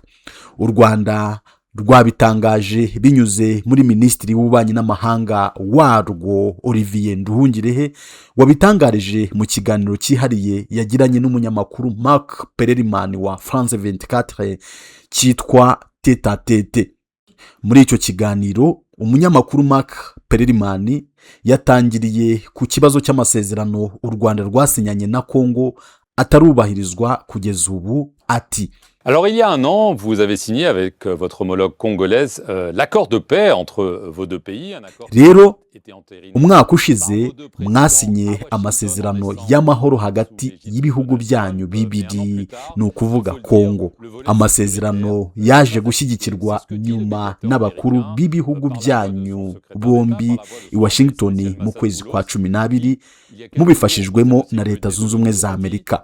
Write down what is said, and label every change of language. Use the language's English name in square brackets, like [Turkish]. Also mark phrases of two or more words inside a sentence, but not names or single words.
[Kinyarwanda] U Rwanda rwabitangaje binyuze muri Minisitiri w'Ububanyi n'Amahanga warwo Olivier Nduhungirehe, wabitangarije mu kiganiro cyihariye yagiranye n'umunyamakuru Marc Perelman wa France 24 cyitwa Tete à Tete. Muri icyo kiganiro umunyamakuru Marc Perelman yatangiriye ku kibazo cy'amasezerano u Rwanda rwasinyanye na Kongo atarubahirizwa kugeza ubu. Ati: [French] Alors, il y a un an, vous avez signé avec votre homologue congolaise l'accord de paix entre vos deux pays. [Kinyarwanda] Rero umwaka ushize mwasinye amasezerano y'amahoro hagati y'ibihugu byanyu bibiri, ni ukuvuga Kongo. Amasezerano yaje gushyigikirwa nyuma n'abakuru b'ibihugu byanyu bombi i Washington mu kwezi kwa 12 mubifashijwemo na Leta Zunze Ubumwe za Amerika.